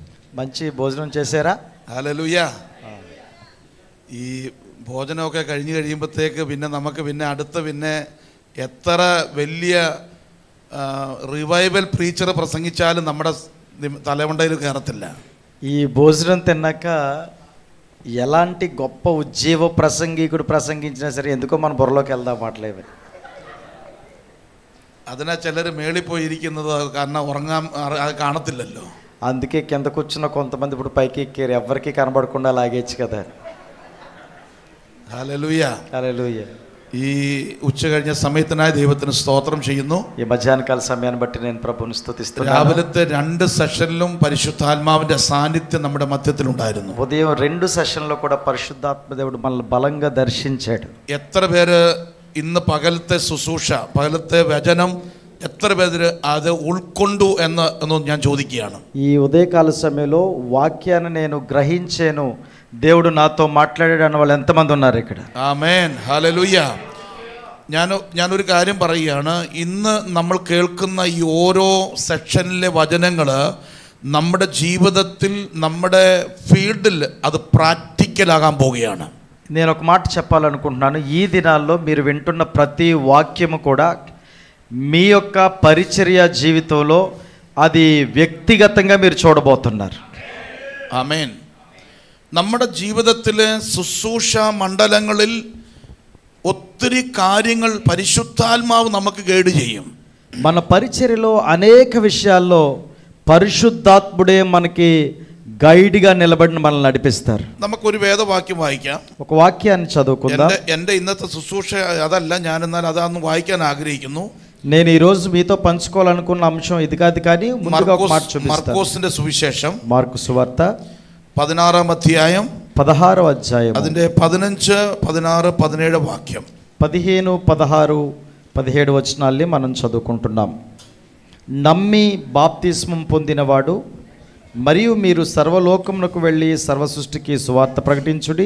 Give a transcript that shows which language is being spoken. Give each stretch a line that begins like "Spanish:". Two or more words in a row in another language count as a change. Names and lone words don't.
Telugu: మంచి భోజనం చేశారా?
Malayalam: ഹല്ലേലൂയ. ഈ ഭോജനമൊക്കെ കഴിഞ്ഞ് കഴിയുമ്പോഴത്തേക്ക് പിന്നെ നമുക്ക് അടുത്ത എത്ര വലിയ
English: revival preacher
Malayalam: പ്രസംഗിച്ചാലും നമ്മുടെ തലമുണ്ടയിൽ കയറത്തില്ല.
Telugu: ఈ భోజనం తిన్నాక ఎలాంటి గొప్ప ఉజ్జీవ ప్రసంగికుడు ప్రసంగించినా సరే ఎందుకో మన బుర్రలోకి వెళ్దాం మాటలేవి.
Malayalam: അതിനാ ചിലർ മേളിൽ പോയിരിക്കുന്നത്, കാരണം ഉറങ്ങാൻ കാണത്തില്ലല്ലോ.
Telugu: అందుకే కింద కూర్చున్న కొంతమంది ఇప్పుడు పైకి ఎక్కారు, ఎవరికి కనబడకుండా లాగేచ్చు కదా.
Malayalam: ഹല്ലേലൂയ.
Telugu: హల్లెలూయ.
Malayalam: ഈ ഉച്ച കഴിഞ്ഞ സമയത്തിനായി ദൈവത്തിന് സ്തോത്രം ചെയ്യുന്നു.
Telugu: ఈ మధ్యాహ్నకాల సమయాన్ని బట్టి నేను ప్రభువుని స్తుతిస్తున్నాను.
Malayalam: രാവിലത്തെ 2 സെഷനിലും പരിശുദ്ധാത്മാവിന്റെ സാന്നിധ്യം നമ്മുടെ മധ്യത്തിലുണ്ടായിരുന്നു.
Telugu: ఉదయం 2 సెషన్లో కూడా పరిశుద్ధాత్మ దేవుడు మనల్ని బలంగా దర్శించాడు.
Malayalam: എത്ര പേര് ഇന്ന് പകലത്തെ ശുശ്രൂഷ, പകലത്തെ വചനം എത്ര പേര് അത് ഉൾക്കൊണ്ടു എന്ന് ഞാൻ ചോദിക്കുകയാണ്.
Telugu: ఈ ఉదయకాల సమయంలో వాక్యాన్ని నేను గ్రహించాను, దేవుడు నాతో మాట్లాడాడు అన్న వాళ్ళు ఎంతమంది ఉన్నారు ఇక్కడ?
Malayalam: ആമേൻ. ഹല്ലേലൂയ. ഞാനൊരു കാര്യം പറയുകയാണ്. ഇന്ന് നമ്മൾ കേൾക്കുന്ന ഈ ഓരോ സെക്ഷനിലെ വചനങ്ങൾ നമ്മുടെ ജീവിതത്തിൽ, നമ്മുടെ ഫീൽഡിൽ അത് പ്രാക്ടിക്കലാകാൻ പോവുകയാണ്.
Telugu: నేను ఒక మాట చెప్పాలనుకుంటున్నాను. ఈ దినాల్లో మీరు వింటున్న ప్రతి వాక్యము కూడా మీ యొక్క పరిచర్య జీవితంలో అది వ్యక్తిగతంగా మీరు చూడబోతున్నారు.
Malayalam: ആമേൻ. നമ്മുടെ ജീവിതത്തിലെ ശുശ്രൂഷ മണ്ഡലങ്ങളിൽ ഒത്തിരി കാര്യങ്ങൾ പരിശുദ്ധാത്മാവ് നമുക്ക് ഗൈഡ് ചെയ്യും.
Telugu: మన పరిచర్యలో అనేక విషయాల్లో పరిశుద్ధాత్ముడే మనకి గైడ్గా నిలబడిన మనల్ని నడిపిస్తారు.
Malayalam: നമുക്കൊരു വേദവാക്യം വായിക്കാം.
Telugu: ఒక వాక్యాన్ని చదువుకుందాం.
Malayalam: എൻ്റെ ഇന്നത്തെ ശുശ്രൂഷ അതല്ല, ഞാൻ എന്നാൽ അതൊന്ന് വായിക്കാൻ ആഗ്രഹിക്കുന്നു.
Telugu: నేను ఈ రోజు మీతో పంచుకోవాలనుకున్న అంశం ఇది కాదు, కానీ ముందుగా ఒక మాట చూపిస్తాను.
Malayalam: മർക്കോസിന്റെ സുവിശേഷം,
Telugu: మార్కు సువార్త
Malayalam: 16ാം അധ്യായം,
Telugu: 16వ అధ్యాయం,
Malayalam: അതിന്റെ 15, 16, 17 వాక్యం.
Telugu: 15, 16, 17 వచనాల్ని మనం చదువుకుంటున్నాం. నమ్మి బాప్తిస్మం పొందినవాడు మరియు మీరు సర్వలోకమునకు వెళ్ళి సర్వ సృష్టికి సువార్త ప్రకటించుడి.